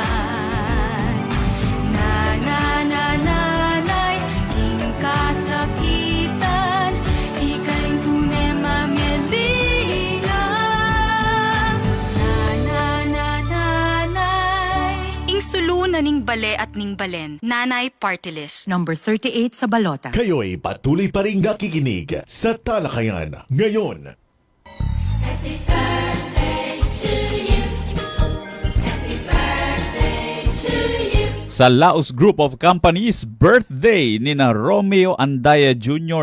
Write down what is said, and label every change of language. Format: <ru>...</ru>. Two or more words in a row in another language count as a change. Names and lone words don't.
<pam>Nanay, king kasakitan, ikaing tunay mamyelinga. Nanay, ing sulunan ning bale at ning balen, Nanay Party List.</pam> <tl>Number 38 sa balota. Kayo'y patuloy pa rin nakikinig sa Talakayan ngayon. Sa Laos Group of Companies, birthday ni na Romeo Andaya Jr.</tl>